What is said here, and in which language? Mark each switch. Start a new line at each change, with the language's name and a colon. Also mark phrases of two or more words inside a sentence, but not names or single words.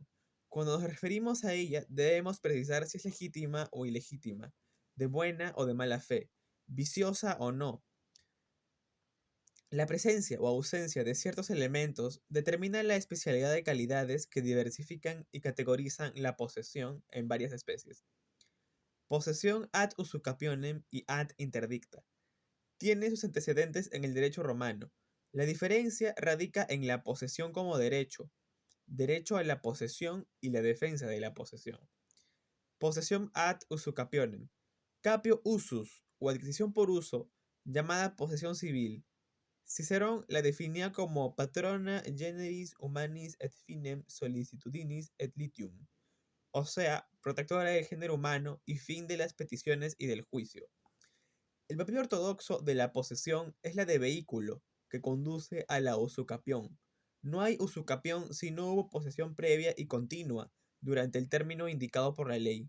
Spanish: Cuando nos referimos a ella, debemos precisar si es legítima o ilegítima, de buena o de mala fe, viciosa o no. La presencia o ausencia de ciertos elementos determina la especialidad de calidades que diversifican y categorizan la posesión en varias especies. Posesión
Latin: ad usucapione
Spanish: y
Latin: ad interdicta.
Spanish: Tiene sus antecedentes en el derecho romano. La diferencia radica en la posesión como derecho, derecho a la posesión y la defensa de la posesión. Posesión
Latin: ad usucapione. Capio usus,
Spanish: o adquisición por uso, llamada posesión civil. Cicerón la definía como
Latin: patrona generis humanis et finem solicitudinis et litium,
Spanish: o sea, protectora del género humano y fin de las peticiones y del juicio. El papel ortodoxo de la posesión es la de vehículo, que conduce a la usucapión. No hay usucapión si no hubo posesión previa y continua durante el término indicado por la ley.